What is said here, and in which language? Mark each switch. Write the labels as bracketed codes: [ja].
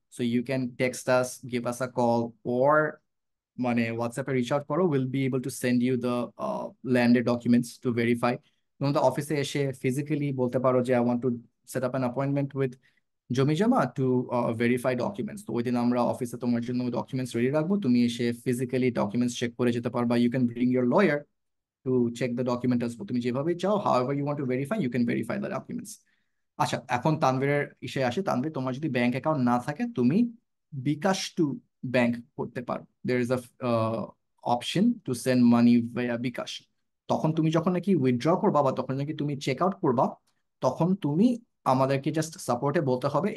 [en] So you can text us, give us a call, or মানে হোয়াটসঅ্যাপে reach out করো, will be able to send you the ল্যান্ডের documents to verify. [bn] তুমি তো অফিসে এসে ফিজিক্যালি বলতে পারো যে [en] I want to set up an appointment with জমিজমা to verify documents. [bn] তো ওই দিন আমরা অফিসে তোমার জন্য ডকুমেন্টস রেডি রাখবো, তুমি এসে ফিজিক্যালি ডকুমেন্টস চেক করে যেতে পারবা। [en] You can bring your lawyer to check the document as well. [bn] তুমি যেভাবে চাও, [en] however you want to verify, you can verify the documents. [bn] আচ্ছা, এখন তানভীরের ইসে আসে। তানভীর, তোমার যদি ব্যাংক অ্যাকাউন্ট না থাকে, তুমি বিকাশ টু ব্যাংক করতে পারো। [en] there is a option to send money ভাইয়া বিকাশ। [bn] তখন তুমি যখন নাকি উইথড্র করবা বা তখন নাকি তুমি চেক আউট করবা, তখন তুমি আমাদেরকে জাস্ট সাপোর্টে বলতে হবে।